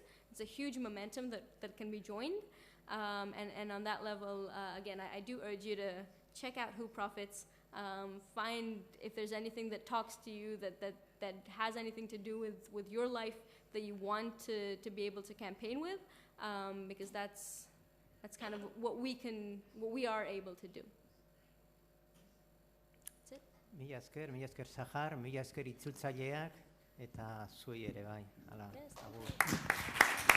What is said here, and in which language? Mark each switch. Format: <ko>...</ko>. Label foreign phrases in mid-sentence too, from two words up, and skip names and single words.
<en>It's a huge momentum that can be joined. And on that level, again, I do urge you to check out Who Profits, find if there's anything that talks to you, that has anything to do with your life that you want to be able to campaign with, because that's kind of what we are able to do. That's it.</en> <eu>Mila esker Sahar, mila esker itzultzaileak, eta zuei ere bai. Hala,</eu> <en>Yes.</en> <eu>agur.</eu>